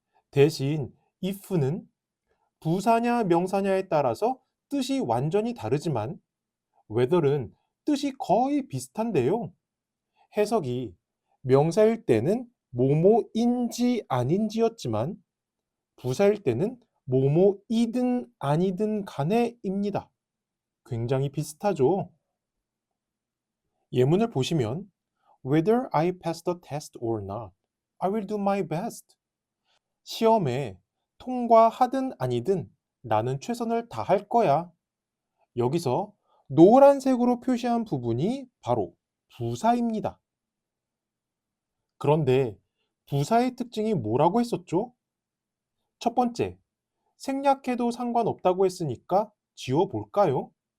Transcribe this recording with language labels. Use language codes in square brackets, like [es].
[ko] 대신 if는 부사냐 명사냐에 따라서 뜻이 완전히 다르지만 whether은 뜻이 거의 비슷한데요. 해석이 명사일 때는 뭐뭐인지 아닌지였지만 부사일 때는 뭐뭐이든 아니든 간에입니다. 굉장히 비슷하죠. 예문을 보시면 [en] Whether I pass the test or not, I will do my best. [ko] 시험에 통과하든 아니든 나는 최선을 다할 거야. 여기서 노란색으로 표시한 부분이 바로 부사입니다. 그런데 부사의 특징이 뭐라고 했었죠? 첫 번째, 생략해도 상관없다고 했으니까 지워볼까요?